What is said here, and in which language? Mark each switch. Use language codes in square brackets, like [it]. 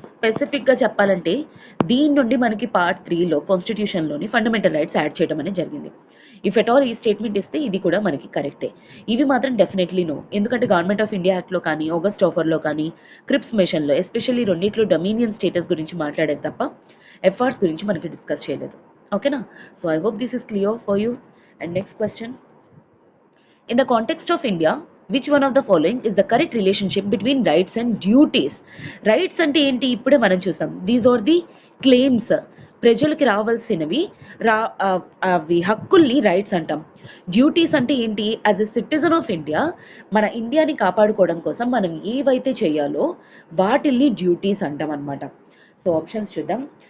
[te] స్పెసిఫిక్గా చెప్పాలంటే దీని నుండి మనకి పార్ట్ 3లో కాన్స్టిట్యూషన్లోని ఫండమెంటల్ రైట్స్ యాడ్ చేయడం అనేది జరిగింది. [en] if at all [te] ఈ స్టేట్మెంట్ ఇస్తే ఇది కూడా మనకి కరెక్టే. ఇవి మాత్రం డెఫినెట్లీ నో, ఎందుకంటే గవర్నమెంట్ ఆఫ్ ఇండియా యాక్ట్లో కానీ ఆగస్ట్ ఆఫర్లో కానీ క్రిప్స్ మిషన్లో ఎస్పెషల్లీ రెండిట్లో డొమినియన్ స్టేటస్ గురించి మాట్లాడేది తప్ప ఎఫ్ఆర్స్ గురించి మనకి డిస్కస్ చేయలేదు. [en] ఓకేనా? So I hope this is clear for you. And next question, in the context of India, which one of the following is the correct relationship between rights and duties? [te] Rights అంటే ఏంటి? ఇప్పుడే మనం చూసాం. [en] these are the claims, [te] ప్రజలకి రావాల్సినవి, అవి హక్కుల్ని rights అంటాం. Duties అంటే ఏంటి? [en] as a citizen of India [te] మన ఇండియాని కాపాడుకోవడం కోసం మనం ఏవైతే చేయాలో వాటిల్ని డ్యూటీస్ అంటాం అనమాట. సో ఆప్షన్స్ చూద్దాం.